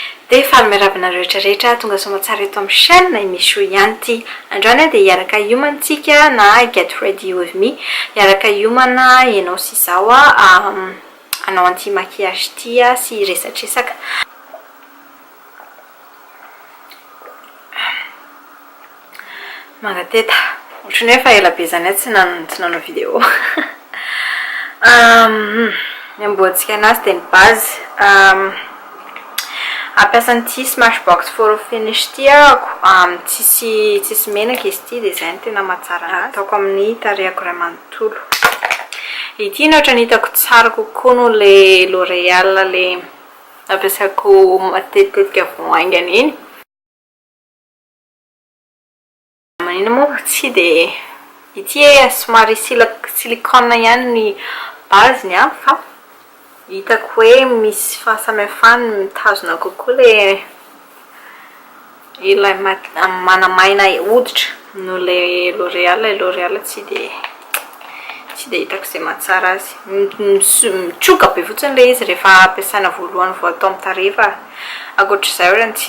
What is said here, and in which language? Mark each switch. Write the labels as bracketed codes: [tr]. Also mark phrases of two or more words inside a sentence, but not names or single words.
[mg] Dia faly rehetrarehetra tonga soa tsara eto amin'ny chaîne misy ihany ity androany dia hiaraka hiomantsika na [en] get ready with me [mg] hiaraka hiomana ianao sy izao hanao an'ity maquillage ity sy resatresaka mangateta ohatrany hoe fa ela be zany tsy nanao vidéo miamboatsika anazy dia ny base ampiasan'ity Smashbox [en] for finish [mg] ity tsisy menaka izy ity dia izay no tena mahatsara ataoko amin'ny tarehako iray manontolo ity no ohatrany hitako tsara kokoa noho le L'Oréal le ampiasako matetika voaingana iny manino moa tsy dia ity somary silicone ihany ny base-ny fa hitako hoe misy fahasamihafany mitazona kokoa ilay manamaina hoditra no le L'Oréal tsy dia hitako izay mahatsara azy mitroka be fotsiny le izy rehefa ampiasaina voalohany vao atao amin'ny tarefa ankoatr'izay ohatrany tsy